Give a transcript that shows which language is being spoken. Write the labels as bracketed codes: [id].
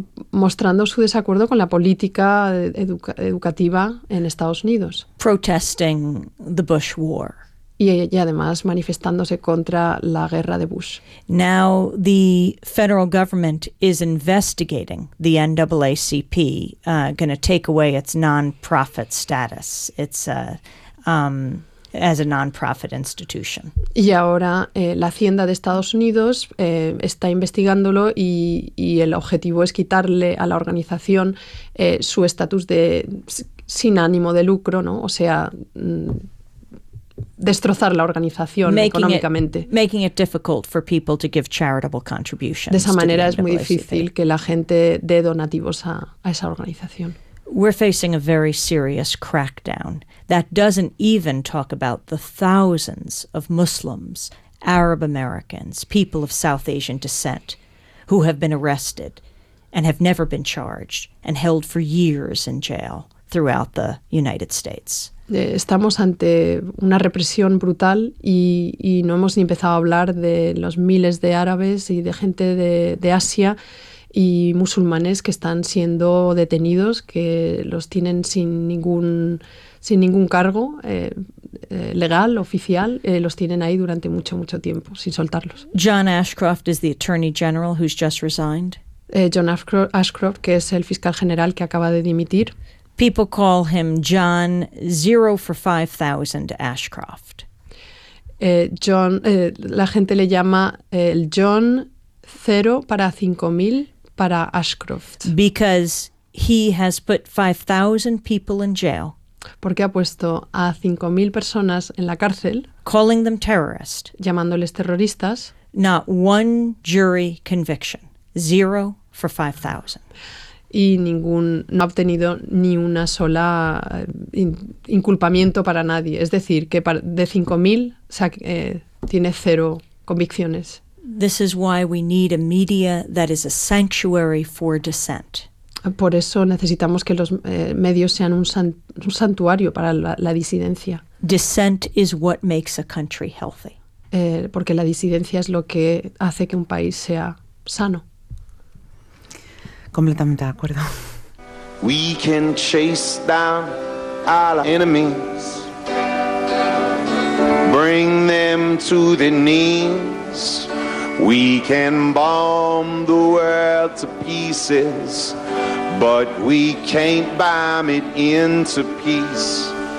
[es] Mostrando su desacuerdo con la política educativa en Estados Unidos. [en] Protesting the Bush War. [es] Y además manifestándose contra la guerra de Bush. [en] Now the federal government is investigating the NAACP, going to take away its non-profit status. It's as a non-profit institution. [es] Y ahora la Hacienda de Estados Unidos está investigándolo y el objetivo es quitarle a la organización su estatus de sin ánimo de lucro, ¿no? O sea, destrozar la organización económicamente. [en] Making it difficult for people to give charitable contributions. [es] De esa manera es muy difícil que la gente dé donativos a esa organización. [en] We're facing a very serious crackdown that doesn't even talk about the thousands of Muslims, Arab Americans, people of South Asian descent who have been arrested and have never been charged and held for years in jail throughout the United States. [es] Estamos ante una represión brutal y no hemos ni empezado a hablar de los miles de árabes y de gente de Asia y musulmanes que están siendo detenidos, que los tienen sin ningún cargo legal, oficial, los tienen ahí durante mucho, mucho tiempo, sin soltarlos. [en] John Ashcroft is the Attorney General who's just resigned. [es] John Ashcroft, que es el fiscal general que acaba de dimitir. [en] People call him John 0 for 5,000 Ashcroft. [es] La gente le llama el John 0 para 5,000 para Ashcroft. [en] Because he has put 5,000 people in jail. [es] Porque ha puesto a 5,000 personas en la cárcel. [en] Calling them terrorists. [es] Llamándoles terroristas. [en] Not one jury conviction. 0 for 5,000. [es] Y no ha obtenido ni una sola inculpamiento para nadie. Es decir, que de 5,000 tiene cero convicciones. [en] This is why we need a media that is a sanctuary for dissent. [es] Por eso necesitamos que los medios sean un santuario para la disidencia. [en] Dissent is what makes a country healthy. [es] Porque la disidencia es lo que hace que un país sea sano. Completamente de acuerdo. [en] We can chase down our enemies, bring them to their knees. We can bomb the world to pieces, but we can't bomb it into peace.